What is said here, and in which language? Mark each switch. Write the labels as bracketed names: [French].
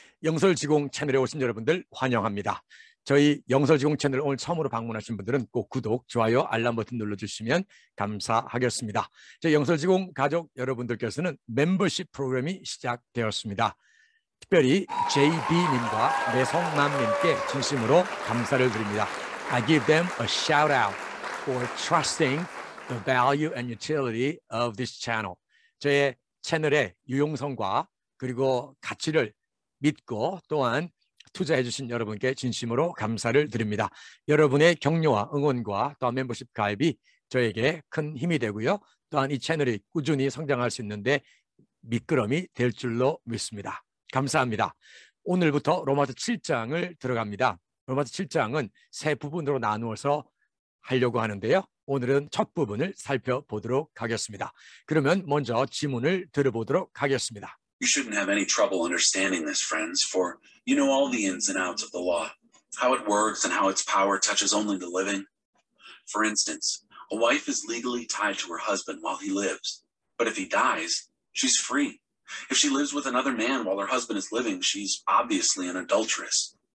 [Korean] 영설지공 채널에 오신 여러분들 환영합니다. 저희 영설지공 채널 오늘 처음으로 방문하신 분들은 꼭 구독, 좋아요, 알람 버튼 눌러주시면 감사하겠습니다. 저희 영설지공 가족 여러분들께서는 멤버십 프로그램이 시작되었습니다. 특별히 JB님과 매성맘님께 진심으로 감사를 드립니다. [English] I give them a shout out for trusting the value and utility of this channel. [Korean] 저의 채널의 유용성과 그리고 가치를 믿고 또한 투자해 주신 여러분께 진심으로 감사를 드립니다. 여러분의 격려와 응원과 또한 멤버십 가입이 저에게 큰 힘이 되고요. 또한 이 채널이 꾸준히 성장할 수 있는데 미끄럼이 될 줄로 믿습니다. 감사합니다. 오늘부터 로마서 7장을 들어갑니다. 로마서 7장은 세 부분으로 나누어서 하려고 하는데요. 오늘은 첫 부분을 살펴보도록 하겠습니다. 그러면 먼저 지문을 들어보도록 하겠습니다. [English] You shouldn't have any trouble understanding this, friends, for you know all the ins and outs of the law, how it works and how its power touches only the living. For instance, a wife is legally tied to her husband while he lives, but if he dies, she's free. If she lives with another man while her husband is living, she's obviously an adulteress.